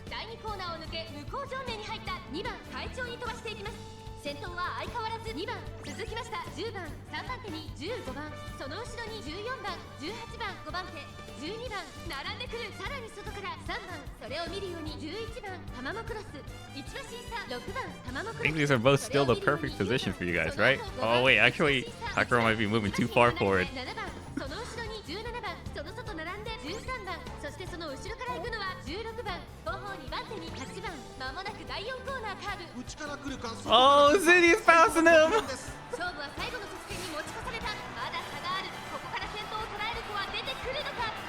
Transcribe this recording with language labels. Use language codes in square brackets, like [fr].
[ja] 第2コーナーを抜け向こう上面に入った2番、快調に飛ばしていきます。先頭は相変わらず2番、続きました10番、3番手に15番、その後ろに14番、18番、5番手、12番、並んでくる。さらに外から3番、それを見るように11番、タマモクロス、1馬身差6番、タマモクロス。 [en] I think these are both still the perfect position for you guys, right? Oh wait, actually, Hakuro might be moving too far forward. [ja] その後ろに17番、その外並んで13番、そしてその後ろから行くのは16番、後方2番手に8番、まもなく第4コーナーカーブ。 [en] Oh, Ziddy's passing him! [ja] 勝負は最後の直線に持ち越された。まだ差がある。ここから先頭を捉える子は出てくるのか。